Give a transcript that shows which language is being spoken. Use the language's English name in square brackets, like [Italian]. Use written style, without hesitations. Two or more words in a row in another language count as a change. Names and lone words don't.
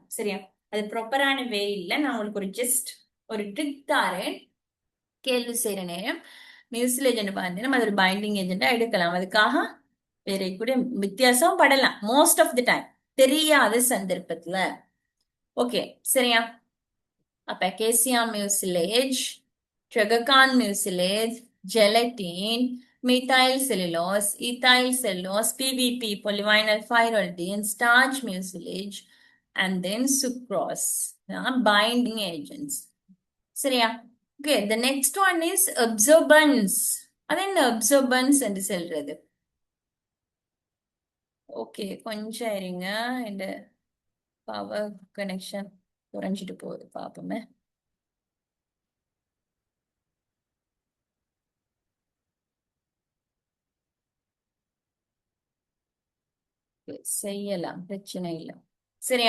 [Tamil] சரியா? அது ப்ராப்பரான வே இல்ல. நான் உங்களுக்கு ஒரு ட்ரிக் தாரேன். கேள்வி செய்யற நேரம் மியூசிலேஜென்ட் பார்த்தீங்கன்னா அது ஒரு [English] binding agent [Tamil] எடுக்கலாம். அதுக்காக வேற கூட வித்தியாசம் படலாம் [English] most of the time, [Tamil] தெரியாத சந்தர்ப்பத்துல. ஓகே, சரியா? அப்ப [English] acacia mucilage, tragacanth mucilage, gelatin, methyl cellulose, ethyl cellulose, PVP, polyvinyl pyrrolidine, starch mucilage, and then sucrose. Binding agents. சரியா? Okay, the next one is absorbance. [Tamil] அது என்ன absorbance என்று சொல்றது? ஓகே, கொஞ்சம் இருங்க. இந்த [English] power connection [Tamil] குறைஞ்சிட்டு போகுது, பாப்போமே. செய்யலாம், பிரச்சனை இல்லை. சரியா?